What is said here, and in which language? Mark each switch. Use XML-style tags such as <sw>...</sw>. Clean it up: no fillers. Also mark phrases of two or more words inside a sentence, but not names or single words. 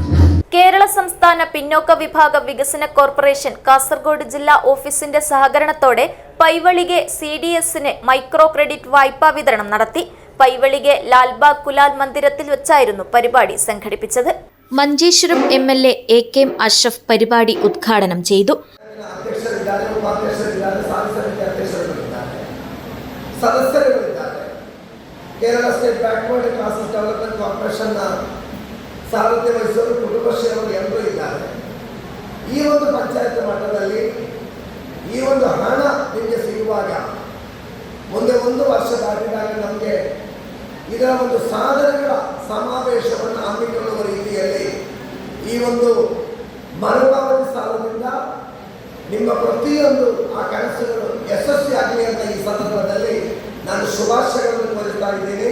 <ml>കേരള സംസ്ഥാന പിന്നോക്ക വിഭാഗ വികസന കോർപ്പറേഷൻ കാസർഗോഡ് ജില്ലാ ഓഫീസിന്റെ സഹകരണത്തോടെ പൈവളികെ CDSന്</ml> <en>micro credit</en> <ml>വായ്പാ വിതരണം നടത്തി. പൈവളികെ ലാൽബാഗ് കുലാൽ മന്ദിരത്തിൽ വെച്ചായിരുന്നു പരിപാടി സംഘടിപ്പിച്ചത്. മഞ്ചേശ്വരം MLA AKM അഷ്റഫ് പരിപാടി ഉദ്ഘാടനം ചെയ്തു.</ml> <kn>ಕೇರಳ ಸ್ಟೇಟ್ ಬ್ಯಾಕ್ವರ್ಡ್ ಕ್ಲಾಸಸ್ ಡೆವಲಪ್ಮೆಂಟ್ ಕಾರ್ಪೊರೇಷನ್ನ ಸಾರಥ್ಯ ವಹಿಸಲು ಕುಟುಂಬಶ್ರೀಯವರು ಎಲ್ಲರೂ ಇದ್ದಾರೆ. ಈ ಒಂದು ಪಂಚಾಯತ್ ಮಟ್ಟದಲ್ಲಿ ಈ ಒಂದು ಹಣ ನಿಮಗೆ ಸಿಗುವಾಗ ಮುಂದೆ 1 ವರ್ಷ ದಾಟಿದಾಗ ನಮಗೆ ಇದರ ಒಂದು ಸಾಧನೆಗಳ ಸಮಾವೇಶವನ್ನು ಹಮ್ಮಿಕೊಳ್ಳುವ ರೀತಿಯಲ್ಲಿ ಈ ಒಂದು ಮರುಪಾವತಿ ಸಾಲದಿಂದ ನಿಮ್ಮ ಪ್ರತಿಯೊಂದು ಆ ಕನಸುಗಳು ಯಶಸ್ವಿಯಾಗಲಿ ಅಂತ ಈ ಸಂದರ್ಭದಲ್ಲಿ ನಾನು ಶುಭಾಶಯಗಳನ್ನು ಕೋರುತ್ತಾ ಇದ್ದೀನಿ.</kn>